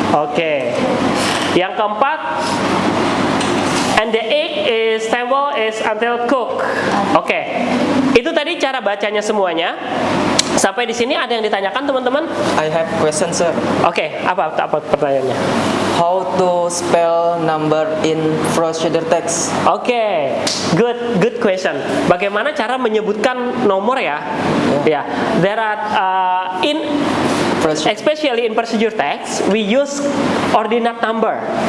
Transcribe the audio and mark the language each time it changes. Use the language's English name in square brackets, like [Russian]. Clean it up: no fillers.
[English] Okay, [Indonesian] yang keempat. [English] And the egg is stable is until cook. [Indonesian] Oke, itu tadi cara bacanya semuanya. Sampai di sini ada yang ditanyakan teman-teman? [English] I have question, sir. [Indonesian] Oke, apa pertanyaannya? [English] how to spell number in procedure text. Oke, good question. [Indonesian] Bagaimana cara menyebutkan nomor ya? [English] Ya, there are especially in procedure text, we use ordinate number.